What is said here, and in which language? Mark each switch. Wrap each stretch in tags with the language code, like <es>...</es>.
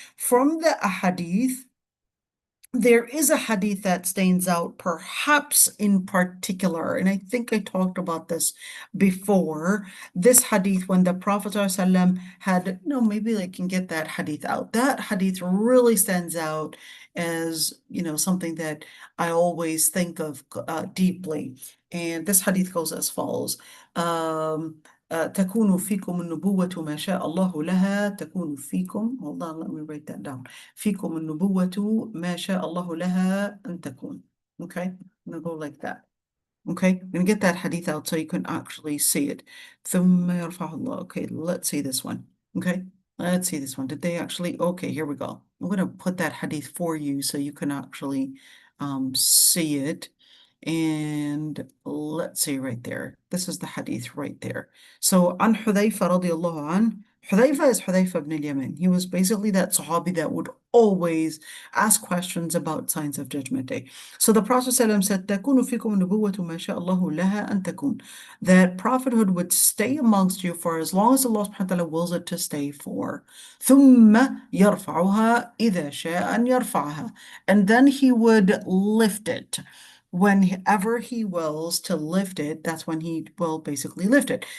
<en>From the ahadith, there is a hadith that stands out, perhaps in particular, and I think I talked about this before. This hadith, when the Prophet ﷺ had, no, maybe I can get that hadith out. That hadith really stands out as, something that I always think of deeply. And this hadith goes as follows.</en> <ar>تكون فيكم النبوة ما شاء الله لها تكون فيكم.</ar> <en>Hold on, let me write that down.</en> <ar>فيكم النبوة ما شاء الله لها أن تكون.</ar> <en>Okay, I'm gonna go like that. Okay, I'm gonna get that hadith out so you can actually see it.</en> <ar>ثم يرفع الله.</ar> <en>Okay, let's see this one. Okay, let's see this one. Did they actually? Okay, here we go. I'm gonna put that hadith for you so you can actually see it. And let's see right there. This is the hadith right there. So,</en> <ar>عن حذيفة رضي الله عنه.</ar> <en>Hudayfa is Hudayfa ibn al-Yaman. He was basically that Sahabi that would always ask questions about signs of Judgment Day. So the Prophet ﷺ said,</en> <ar>تَكُونُ فِيكُمُ النُّبُوَّةُ مَا شاء اللَّهُ لَهَا أَن تَكُونَ.</ar> <en>That prophethood would stay amongst you for as long as Allah subhanahu wa ta'ala wills it to stay for.</en> <ar>ثُمَّ يَرْفَعُهَا إِذَا شَاءَ أَن يَرْفَعَهَا.</ar> <en>And then he would lift it. Whenever he wills to lift it, that's when he will basically lift it.</en>